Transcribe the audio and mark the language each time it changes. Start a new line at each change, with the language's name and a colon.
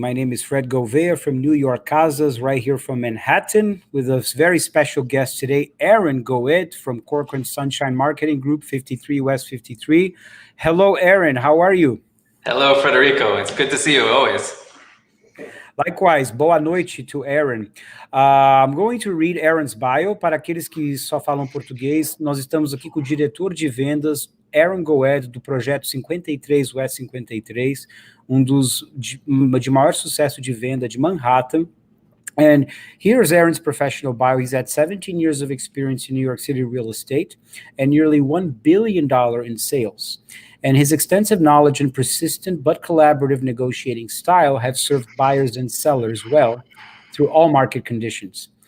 English: My name is Fred Gouveia from New York Casas, right here from Manhattan, with a very special guest today, Aaron Goed from Corcoran Sunshine Marketing Group, 53 West 53. Hello, Aaron. How are you? Hello, Federico. It's good to see you always. Likewise,
Portuguese: boa noite
English: to Aaron. I'm going to read Aaron's bio.
Portuguese: Para aqueles que só falam português, nós estamos aqui com o diretor de vendas, Aaron Goed, do projeto 53 West 53, dos de maior sucesso de venda de Manhattan.
English: And here's Aaron's professional bio. He's had 17 years of experience in New York City real estate and nearly $1 billion in sales. And his extensive knowledge and persistent but collaborative negotiating style have served buyers and sellers well through all market conditions.